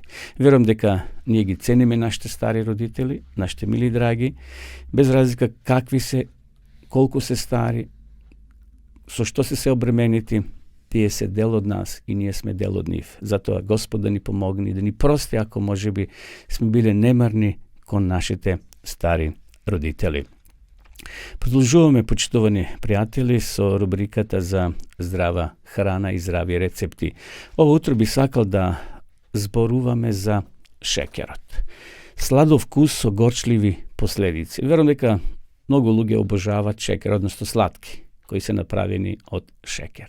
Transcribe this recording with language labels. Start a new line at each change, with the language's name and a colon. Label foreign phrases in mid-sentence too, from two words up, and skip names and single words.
Macedonian: Верувам дека ние ги цениме нашите стари родители, нашите мили драги, без разлика какви се, колку се стари, со што се обременети, тие се дел од нас и ние сме дел од нив. Затоа Господ да ни помогне, да ни прости ако можеби сме биле немарни кон нашите стари родители. Продолжуваме, почитувани пријатели, со рубриката за здрава храна и здрави рецепти. Ово утро би сакал да зборуваме за шекерот. Сладов вкус со горчливи последици. Верувам дека многу луѓе обожаваат шекер, односно сладки, кои се направени од шекер.